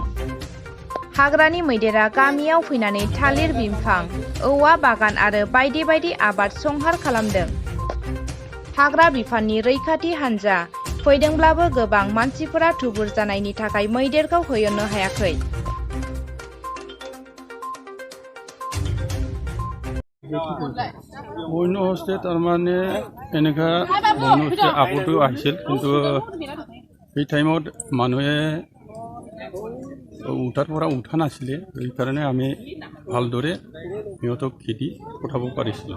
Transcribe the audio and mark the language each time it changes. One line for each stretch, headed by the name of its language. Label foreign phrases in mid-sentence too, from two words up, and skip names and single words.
Bodo: हाग्रानि मैदेरा गामियाव फैनानै थालिर बिफां औवा बागान आरो बायदि बायदि आबाद संहार खालामदों। हाग्रा बिफाननि रैखाथि हान्जा फैदोंब्लाबो गोबां मानसिफोरा थुबुर जानायनि थाखाय मैदेरखौ होयननो हायाखै।
Assamese: বন্য হস্তে তাৰমানে এনেকুৱা বন্য হস্তে আগতেও আহিছিল, কিন্তু সেই টাইমত মানুহে উঠাৰ পৰা উঠা নাছিলে, সেইকাৰণে আমি ভালদৰে সিহঁতক খেদি পঠাব পাৰিছিলোঁ।